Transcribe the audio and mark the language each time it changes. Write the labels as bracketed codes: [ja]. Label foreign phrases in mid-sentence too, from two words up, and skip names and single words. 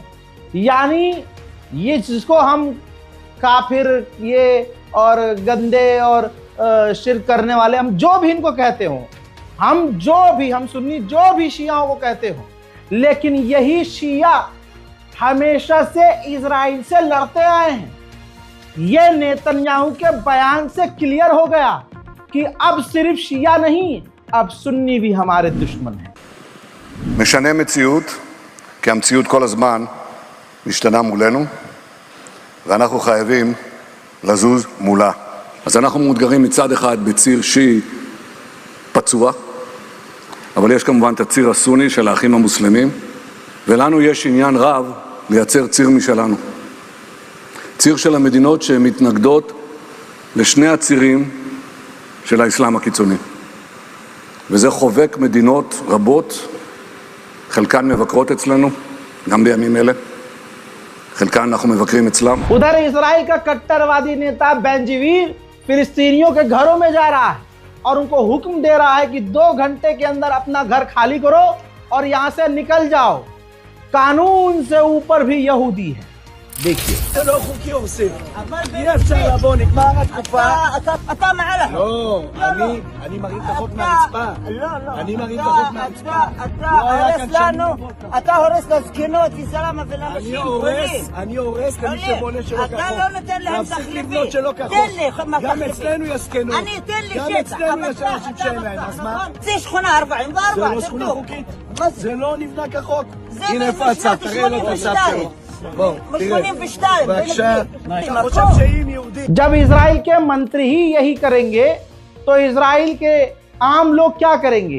[hi] यानी ये जिसको हम काफिर ये और गंदे और शिर्क करने वाले, हम जो भी इनको कहते हो, हम सुन्नी जो भी शियाओं को कहते हो, लेकिन यही शिया हमेशा से इजराइल से लड़ते आए हैं। ये नेतन्याहू के बयान से क्लियर हो गया कि अब सिर्फ शिया नहीं, अब सुन्नी भी हमारे दुश्मन हैं। [he] משנה מציאות, כי המציאות כל הזמן משתנה מולנו, ואנחנו חייבים לזוז מולה. אז אנחנו מאותגרים מצד אחד בציר שיעי פצוע, אבל יש כמובן את הציר הסוני של האחים המוסלמים, ולנו יש עניין רב לייצר ציר משלנו. ציר של המדינות שמתנגדות לשני הצירים של האסלאם הקיצוני. וזה חובק מדינות רבות, חלקן מבקרות אצלנו, גם בימים אלה. खिलकान אנחנו מבקרים אצלם. [hi] उधर इजराइल का कट्टरवादी नेता बेंजीवीर फिलिस्तीनियों के घरों में जा रहा है और उनको हुक्म दे रहा है कि 2 घंटे के अंदर अपना घर खाली करो और यहां से निकल जाओ। कानून से ऊपर भी यहूदी है। देखिए, [he] זה לא חוקי הורסים. אי אפשר לבוא, נגמר התקופה. אתה מעל החוק. לא, אני מרים את החוק מהרצפה. לא. אני מרים את החוק מהרצפה. אתה הורס לנו, אתה הורס לזקנות, לסלאמה ולאנשים חולים. אני הורס למי שבונה שלא כחוק. אתה לא נותן להם להפסיק תחליפים. לבנות שלא כחוק. תן לי גם תחליפים. אצלנו יש זקנות. אני אתן לי גם שטח. אצלנו יש אנשים שאין להם, אז מה? זה שכונה 44. זה לא שכונה חוקית. מה זה? זה לא נבנה כחוק. זה הנה איפה הצו, תראה לו את הצו שלו. בוא, תראה. ב-82. בבקשה. אתה חושב שאם יהודי... [hi] जब इजराइल के मंत्री ही यही करेंगे तो इजराइल के आम लोग क्या करेंगे?